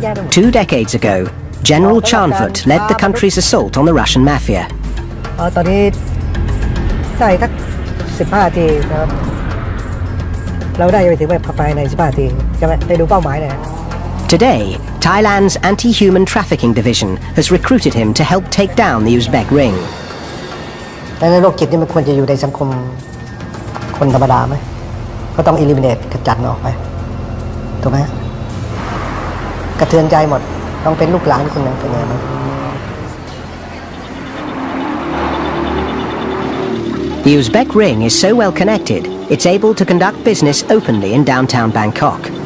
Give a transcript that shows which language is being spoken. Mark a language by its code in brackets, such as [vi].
[en] 2 decades ago, General Chanfut led the country's assault on the Russian mafia. [th] ตอนนี้ได้สัก15 นาทีนะครับเราได้ไปถึงแบบภายใน15 นาทีใช่ไหมได้ดูเป้าหมายเลย [en] Today, Thailand's anti-human trafficking division has recruited him to help take down the Uzbek ring. [th] แต่ในโลกจิตนี่มันควรจะอยู่ในสังคมคนธรรมดาไหมก็ต้อง eliminate ขจัดมันออกไปถูกไหมกระเทือนใจหมด ต้องเป็นลูกหลานคนหนึ่งเป็นไงบ้าง [en] The Uzbek ring is so well connected, it's able to conduct business openly in downtown Bangkok.